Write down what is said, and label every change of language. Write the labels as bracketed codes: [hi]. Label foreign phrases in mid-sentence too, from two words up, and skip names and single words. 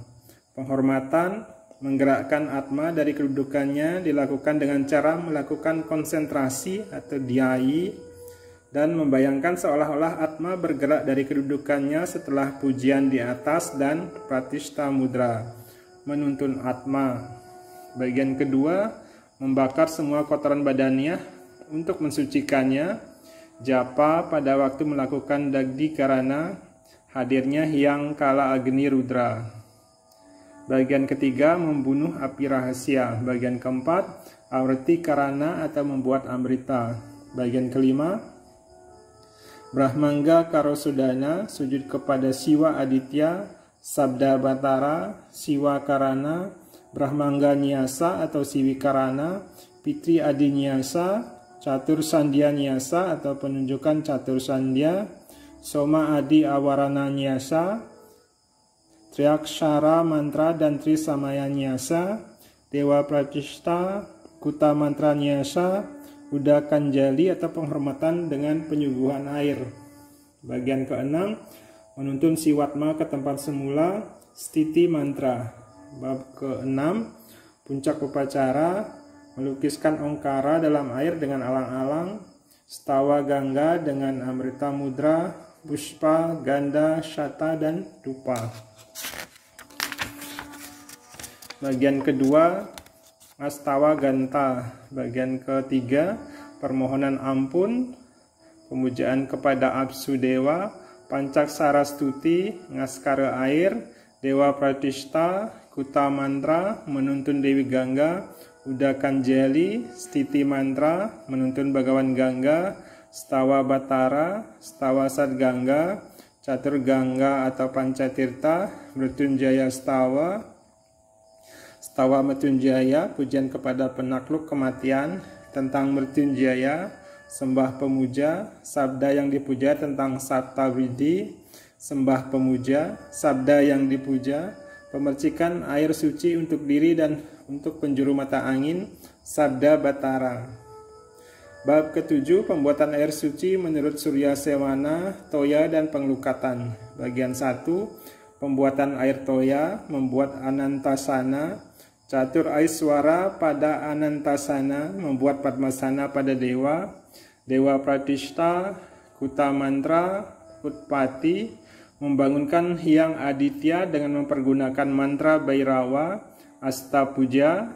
[id] Penghormatan, menggerakkan atma dari kedudukannya dilakukan dengan cara melakukan konsentrasi atau dhyai dan membayangkan seolah-olah atma bergerak dari kedudukannya setelah pujian di atas dan pratishta mudra. Menuntun atma. Bagian kedua, membakar semua kotoran badannya untuk mensucikannya. Japa pada waktu melakukan dagdi karana, hadirnya hyang kala agni rudra. Bagian ketiga, membunuh api rahasia. Bagian keempat, avriti karana atau membuat amrita. Bagian kelima, brahmangga karosudana, sujud kepada Siwa Aditya, sabda batara, Siwa karana, brahmangga nyasa atau siwi karana, pitri adi nyasa, catur sandhya nyasa atau penunjukan catur sandhya, soma adi awarana nyasa, triakshara mantra dan trisamaya nyasa, dewa pratishta, kuta mantra nyasa, udakanjali atau penghormatan dengan penyuguhan air. Bagian keenam, menuntun siwatma ke tempat semula, stiti mantra. Bab ke-6, puncak upacara, melukiskan ongkara dalam air dengan alang-alang, stawa gangga dengan amrita mudra, pushpa, ganda, shata, dan dupa. Bagian kedua, astawa ganta. Bagian ketiga, permohonan ampun, pemujaan kepada Apsu Dewa, pancak sarastuti, ngaskara air, dewa pratishta, kuta mantra, menuntun Dewi Gangga, udakanjali, stiti mantra, menuntun Bhagawan Gangga, stawa batara, stawa sadgangga, catur gangga atau pancatirta, mrityunjaya stawa, stawa mrityunjaya, pujian kepada penakluk kematian, tentang mrityunjaya, sembah pemuja, sabda yang dipuja tentang Sabta Widi, sembah pemuja, sabda yang dipuja, pemercikan air suci untuk diri dan untuk penjuru mata angin, sabda batara. Bab ketujuh, pembuatan air suci menurut Surya Sewana, toya dan penglukatan. Bagian 1, pembuatan air toya, membuat anantasana, catur aiswara pada anantasana, membuat padmasana pada dewa, dewa pratishta, kuta mantra, utpati, membangunkan Hyang Aditya dengan mempergunakan mantra Bhairava, Astapuja,